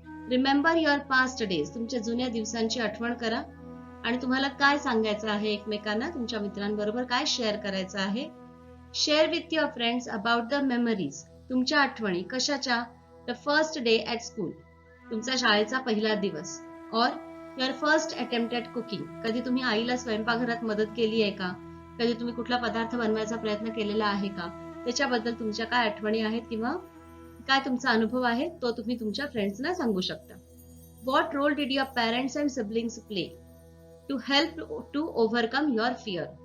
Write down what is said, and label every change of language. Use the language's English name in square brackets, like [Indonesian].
[English] Remember your past days. [Marathi] तुमच्या जुन्या दिवसांची आठवण करा आणि तुम्हाला काय सांगायचं आहे एकमेकांना, तुमच्या मित्रांबरोबर काय शेअर करायचं आहे. [English] Share with your friends about the memories. [Marathi] तुमच्या आठवणी कशाच्या? [English] The first day at school. [Marathi] तुमचा शाळेचा पहिला दिवस. [English] और your first attempt at cooking. [Marathi] कधी तुम्ही आईला स्वयंपाकघरात मदत केली आहे का? कधी तुम्ही कुठला पदार्थ बनवायचा प्रयत्न केलेला आहे का? त्याच्याबद्दल तुमच्या काय आठवणी आहेत किंवा काय तुमचा अनुभव आहे तो तुम्ही तुमच्या फ्रेंड्सना सांगू शकता. [English] What role did your parents and siblings play to help to overcome your fear.